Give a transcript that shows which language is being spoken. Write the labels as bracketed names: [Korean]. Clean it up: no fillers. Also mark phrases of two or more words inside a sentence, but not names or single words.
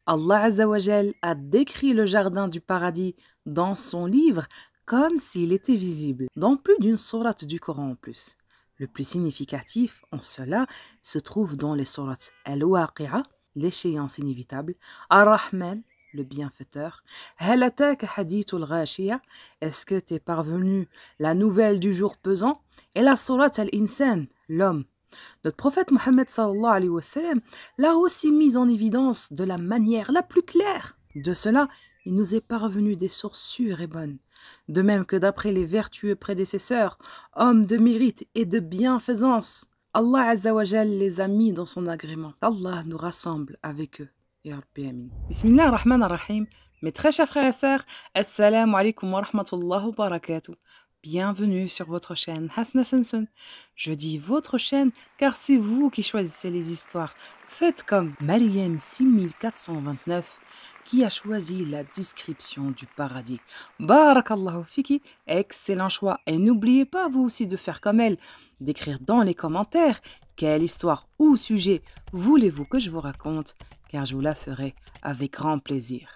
[Arabic] الله عز وجل [French] a décrit le jardin du paradis dans son livre comme s'il était visible, dans plus d'une sourate du Coran en plus. Le plus significatif en cela se trouve dans les sourates Al-Waqi'a, l'échéance inévitable, Ar-Rahman, le bienfaiteur, [Arabic] هل أتاك حديث الغاشية, [French] est-ce que t'es parvenu la nouvelle du jour pesant, et la sourate Al-Insan, l'homme. Notre prophète Mohammed [Arabic] صلى الله عليه وسلم [French] l'a aussi mis en évidence de la manière la plus claire. De cela, il nous est parvenu des sources sûres et bonnes. De même que d'après les vertueux prédécesseurs, hommes de mérite et de bienfaisance, [Arabic] الله عز وجل [French] les a mis dans son agrément. Allah nous rassemble avec eux. [Arabic] يا رب آمين. بسم الله الرحمن الرحيم. [French] Mes très chers frères et sœurs, [Arabic] السلام عليكم ورحمة الله وبركاته. [French] Bienvenue sur votre chaîne Hasna Samson. Je dis votre chaîne car c'est vous qui choisissez les histoires. Faites comme Maryam 6429 qui a choisi la description du paradis. [Arabic] بارك الله فيك, [French] excellent choix. Et n'oubliez pas vous aussi de faire comme elle, d'écrire dans les commentaires quelle histoire ou sujet voulez-vous que je vous raconte, car je vous la ferai avec grand plaisir.